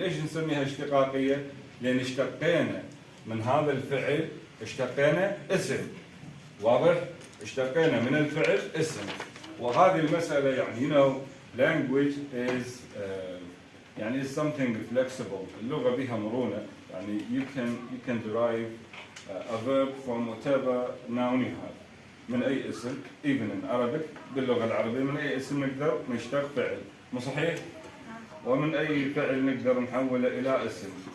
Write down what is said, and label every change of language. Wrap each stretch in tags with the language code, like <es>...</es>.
<ar>ليش نسميها اشتقاقية؟ لأن اشتقينا من هذا الفعل اشتقينا اسم. واضح؟ اشتقينا من الفعل اسم. وهذه المسألة يعني</ar> <en>language is</en> <ar>يعني</ar> <en>is something flexible.</en> <ar>اللغة بها مرونة. يعني</ar> <en>you can derive a verb from whatever noun you have.</en> <ar>من أي اسم</ar> <en>even in Arabic</en> <ar>باللغة العربية من أي اسم نقدر نشتق فعل. مو صحيح؟ ومن أي فعل نقدر نحوله إلى اسم.</ar>